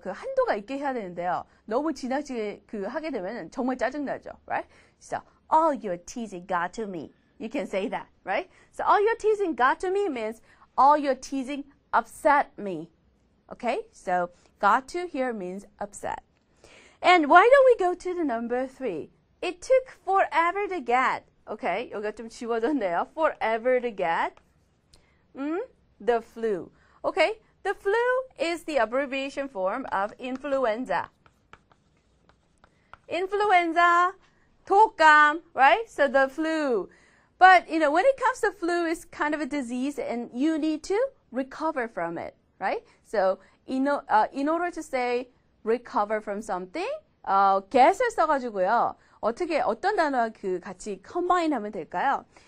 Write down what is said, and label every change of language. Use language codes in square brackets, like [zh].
[ko] 그 한도가 있게 해야 되는데요. 너무 지나치게 하게 되면 정말 짜증나죠. [en] Right? So, all your teasing got to me. You can say that, right? So, all your teasing got to me means all your teasing upset me. Okay? So, got to here means upset. And why don't we go to the number 3? It took forever to get. [ko] Okay, 여기가 좀 지워졌네요. [en] Forever to get. The flu. Okay, the flu is the abbreviation form of influenza. Influenza, 독감, right? So the flu. But, when it comes to flu, it's kind of a disease and you need to recover from it, right? So, in order to say recover from something, get을 [ko] 써가지고요. 어떤 단어와 같이 combine 하면 될까요?